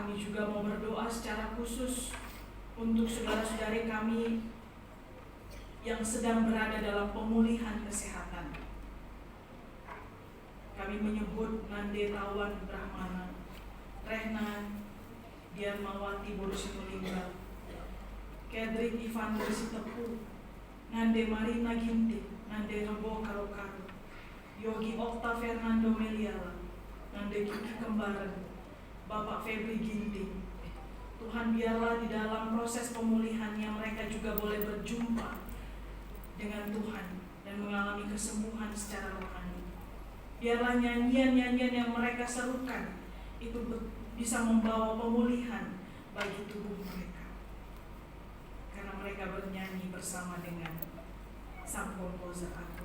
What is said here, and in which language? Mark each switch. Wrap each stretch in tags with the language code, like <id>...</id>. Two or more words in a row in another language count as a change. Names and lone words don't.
<id>juga mau berdoa secara khusus untuk saudara-saudari kami yang sedang berada dalam pemulihan kesehatan. Kami menyebut Nande Tawan Brahmana, Rehna Diarmawati Borusinulinga, Kedrik Ivan Bersitepu, Nande Marina Ginting, Nande Rebo Karokaru, Yogi Okta Fernando Meliala, Nande Kiki Kembaran, Bapak Febri Ginting. Tuhan, biarlah di dalam proses pemulihannya mereka juga boleh berjumpa dengan Tuhan dan mengalami kesembuhan secara rohani. Biarlah nyanyian-nyanyian yang mereka serukan itu bisa membawa pemulihan bagi tubuh mereka, karena mereka bernyanyi bersama dengan Sang Komposer Agung.</id>